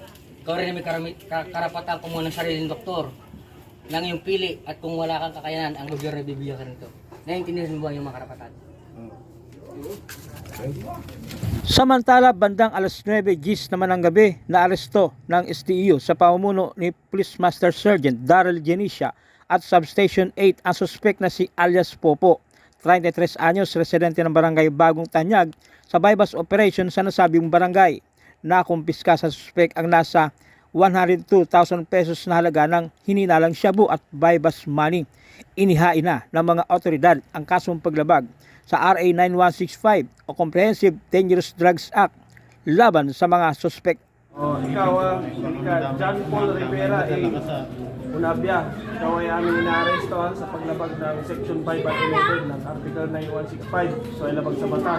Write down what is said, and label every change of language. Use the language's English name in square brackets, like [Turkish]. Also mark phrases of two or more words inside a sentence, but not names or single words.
[Filipino] Ikaw rin ay may karapatang kumuha ng sarili ng doktor ng iyong pili. At kung wala kang kakayanan, ang gobyerno bibigyan ka nito. Naiintindihan mo ba yung mga karapatan? Samantala, bandang alas 9:10 naman ng gabi, naaresto ng SDEU sa pamumuno ni Police Master Sergeant Daryl Genisha at Substation 8 ang suspek na si alias Popo, 33 anyos, residente ng barangay Bagong Tanyag, sa bypass operation sa nasabing barangay. Nakumpiska sa suspek ang nasa 102,000 pesos na halaga ng hininalang shabu at bypass money. Inihain na ng mga otoridad ang kasong paglabag sa RA 9165 o Comprehensive Dangerous Drugs Act laban sa mga suspek. Ikaw, John Paul Rivera Unabia, ikaw ay aming inaarestohan sa paglabag ng Section 5 at 11 ng Article 9165, so ay labag sa batas.